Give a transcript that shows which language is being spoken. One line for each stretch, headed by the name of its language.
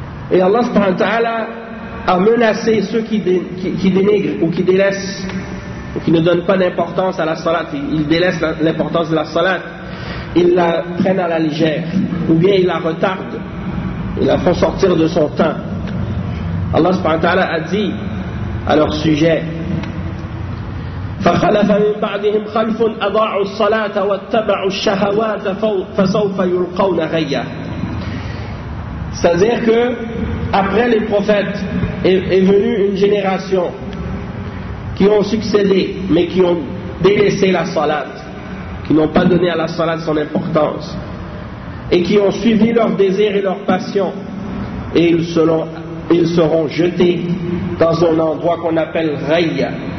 French: Et Allah subhanahu wa ta'ala a menacé ceux qui dénigrent ou qui délaissent ou qui ne donnent pas d'importance à la salat, ils délaissent l'importance de la salat, ils la prennent à la légère ou bien ils la retardent, ils la font sortir de son temps. Allah subhanahu wa ta'ala a dit à leur sujet,
Arabic: فخلف من بعدهم خلف أضاعوا الصلاة واتبعوا الشهوات فسوف يلقون غيا.
French: C'est-à-dire que après les prophètes est venue une génération qui ont succédé mais qui ont délaissé la salat, qui n'ont pas donné à la salat son importance et qui ont suivi leurs désirs et leurs passions, et ils seront jetés dans un endroit qu'on appelle Raya.